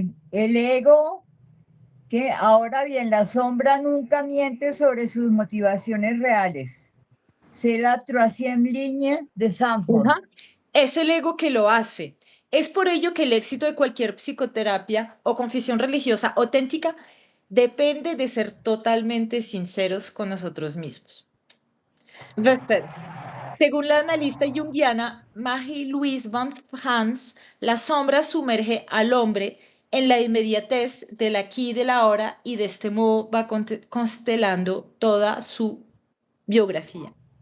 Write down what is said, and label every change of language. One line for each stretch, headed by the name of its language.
Spanish: El ego, que ahora bien, la sombra nunca miente sobre sus motivaciones reales.
French: C'est la troisième ligne de Sanford.
Spanish: Ajá. Es el ego que lo hace. Es por ello que el éxito de cualquier psicoterapia o confesión religiosa auténtica depende de ser totalmente sinceros con nosotros mismos. Vested. Según la analista junguiana Marie-Louise Van Hans, la sombra sumerge al hombre en la inmediatez del aquí y del ahora y de este modo va constelando toda su biografía.